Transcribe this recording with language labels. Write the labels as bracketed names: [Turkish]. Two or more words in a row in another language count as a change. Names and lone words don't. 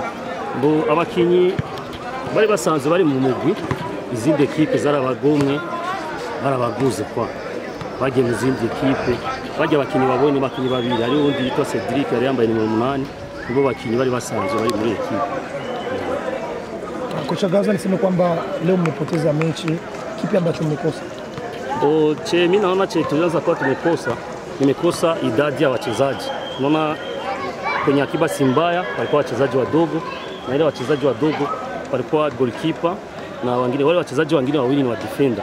[Rundi] bo abakinyi bari basanzwe bari mu mugwi izindi equipe zarabagomwe barabaguze kwa bagiye mu zindi equipe bajya abakinyi babonye bakinyi babiri ari undi yitwa Cedric yari yambaye nimero 8 nibo bakinyi bari basanzwe bari muri equipe. [Swahili] Kocha Gaza niseme kwamba leo mmepoteza mechi, kipi ambacho mmekosa? Mimi naona tulianza kwa nimekosa idadi ya wachezaji. Naona kwenye akiba Simbaya walikuwa wachezaji wadogo na ile wachezaji wadogo walikuwa goalkeeper na wengine wale wachezaji wengine wawili ni wa defender.